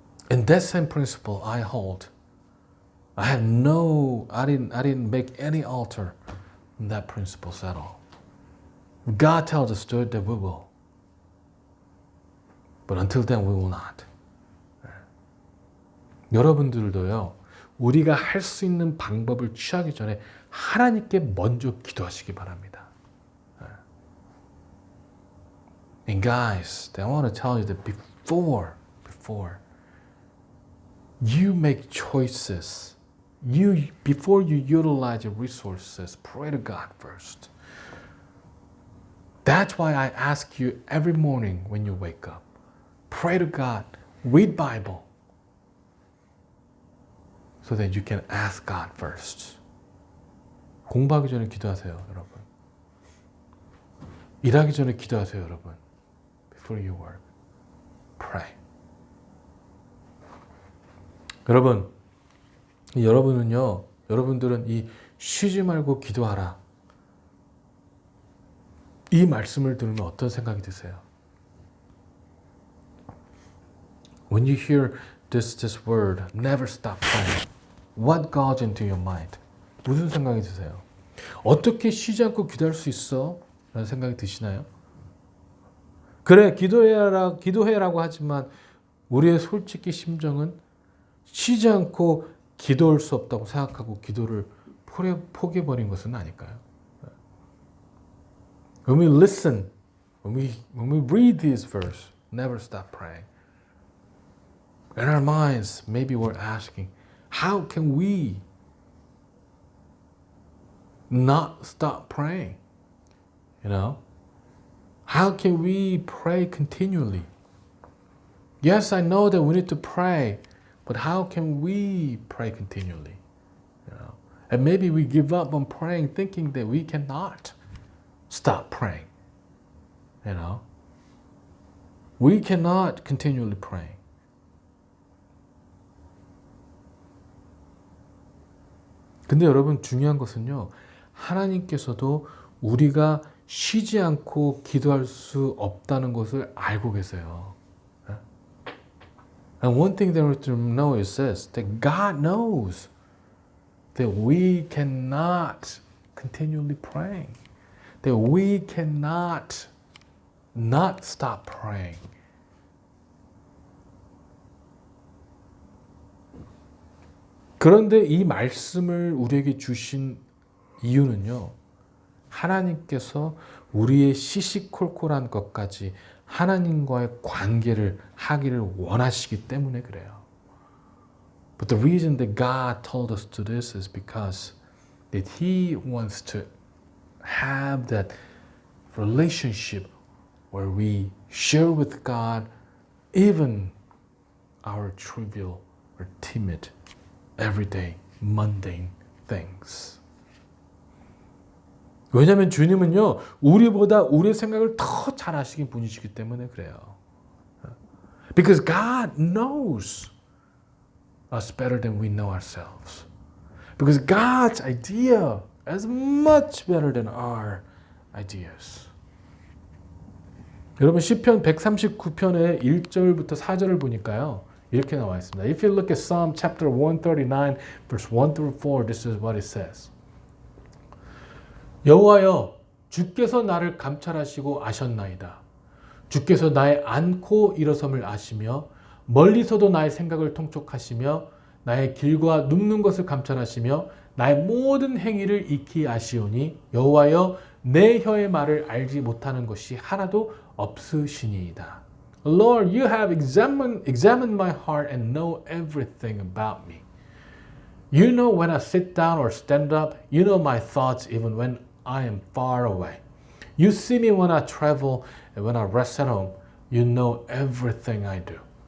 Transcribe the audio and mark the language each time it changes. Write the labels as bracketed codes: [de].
[en] And that same principle I hold. I didn't make any alter in that principle at all. God tells us to do it, that we will. But until then, we will not. [ko] 여러분들도요, 우리가 할 수 있는 방법을 취하기 전에 하나님께 먼저 기도하시기 바랍니다. [en] And guys, I want to tell you that before you make choices, before you utilize your resources, pray to God first. That's why I ask you every morning when you wake up, pray to God, read Bible, so that you can ask God first. [ko] 공부하기 전에 기도하세요, 여러분. 일하기 전에 기도하세요, 여러분. [en] Before you work, pray. [ko] 여러분들은 이 쉬지 말고 기도하라. 이 말씀을 들으면 어떤 생각이 드세요? [en] When you hear this word, never stop praying, what goes into your mind? [ko] 무슨 생각이 드세요? 어떻게 쉬지 않고 기도할 수 있어? 라는 생각이 드시나요? 그래, 기도해라고 하지만 우리의 솔직히 심정은 쉬지 않고 기도할 수 없다고 생각하고 기도를 포기해버린 것은 아닐까요? [en] When we listen, when we read this verse, never stop praying. In our minds, maybe we're asking, how can we not stop praying? You know? How can we pray continually? Yes, I know that we need to pray, but how can we pray continually? You know? And maybe we give up on praying thinking that we cannot stop praying. You know? We cannot continually pray. [ko] 근데 여러분, 중요한 것은요, 하나님께서도 우리가 쉬지 않고 기도할 수 없다는 것을 알고 계세요. [en] And one thing that we have to know is this, that God knows that we cannot continually pray, that we cannot not stop praying. [ko] 그런데 이 말씀을 우리에게 주신 이유는요, 하나님께서 우리의 시시콜콜한 것까지 하나님과의 관계를 하기를 원하시기 때문에 그래요. [en] But the reason that God told us to do this is because that He wants to have that relationship where we share with God even our trivial or timid, everyday, mundane things. [ko] 왜냐하면 주님은요, 우리보다 우리의 생각을 더 잘 아시는 분이시기 때문에 그래요. [en] Because God knows us better than we know ourselves. Because God's idea is much better than our ideas. [ko] 여러분, 시편 139편의 1절부터 4절을 보니까요, 이렇게 나와 있습니다. [en] If you look at Psalm chapter 139, verse 1 through 4, this is what it says. [ko] 여호와여, 주께서 나를 감찰하시고 아셨나이다. 주께서 나의 앉고 일어섬을 아시며 멀리서도 나의 생각을 통촉하시며 나의 길과 눕는 것을 감찰하시며 나의 모든 행위를 익히 아시오니 여호와여, 내 혀의 말을 알지 못하는 것이 하나도 없으시니이다. [en] Lord, you have examined my heart and know everything about me. You know when I sit down or stand up. You know my thoughts even when I am far away. You see me when I travel and when I rest at home. You know everything I do.